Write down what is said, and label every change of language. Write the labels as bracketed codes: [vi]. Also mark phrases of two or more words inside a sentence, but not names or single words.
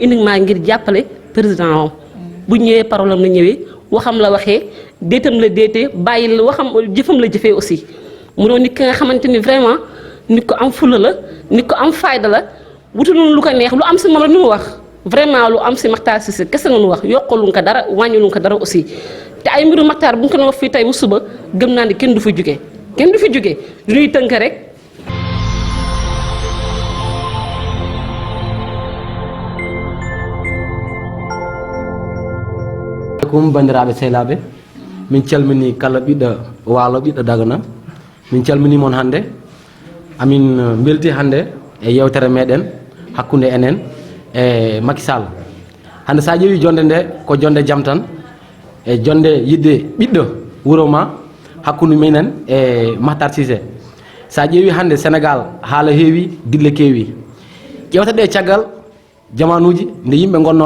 [wo] uniquement ngir jàppale président am bu ñëwee parole am la ñëwee waxam la waxee déetam la déetee bàyyi la waxam jëfam la jëfee aussi mu doon nit ki nga xamante ni vraiment nit ko am fulla la nit ko am fayda la wutul lu ko neex lu am si moom la ni mu wax vraiment lu am si Makhtar Cissé kese nga nu wax yokkaluñ ko dara wàññiluñ ko dara aussi te ay mbiru Makhtar bu ñu ko doon wax fii tey bu suba gëm naa ni kenn du fi jógee lu ñuy tënk rek. [ff] kum bandiraɓe sehlaɓe min calmini kala ɓiɗɗo Waalo ɓiɗɗo Dagana min calmini moon hannde amin belti hannde e yewtere meɗen hakkunde enen e Macky Sall hannde sa ƴeewi jonde nde ko jonde jaam tan e jonde yidde ɓiɗɗo wuro ma hakkunde minen e Makhtar Cissé sa ƴeewi hannde Sénégal haala heewi dille keewi ƴewta ɗe caggal jamanuji nde yimɓe gonno